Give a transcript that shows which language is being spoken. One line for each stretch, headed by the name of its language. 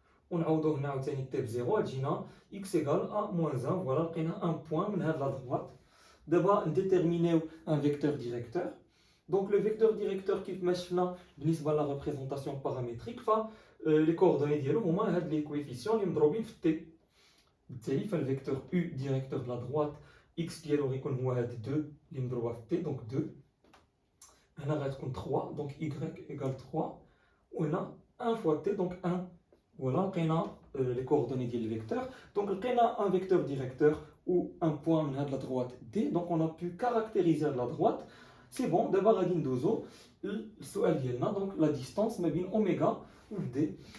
French: On a t 0, x égale à moins 1. Voilà, on a un point de la droite. D'abord, déterminer un vecteur directeur. Donc le vecteur directeur qui marche
Arabic: بالنسبه
French: la représentation paramétrique les coordonnées
Arabic: ديالو هما هاد
French: les coefficients
Arabic: اللي مضروبين في
French: t.
Arabic: بالتالي فالفيكتور
French: u directeur de la droite
Arabic: x ديالو غيكون هو هاد 2 اللي مضروبه في t donc 2. هنا غتكون
French: 3 donc y égale 3
Arabic: وهنا
French: 1 fois t donc 1. Voilà, on a les coordonnées du vecteur. Donc, on a un vecteur directeur ou un point de la droite D. Donc, on a pu caractériser la droite. C'est bon, d'abord, donc la distance entre oméga ou D.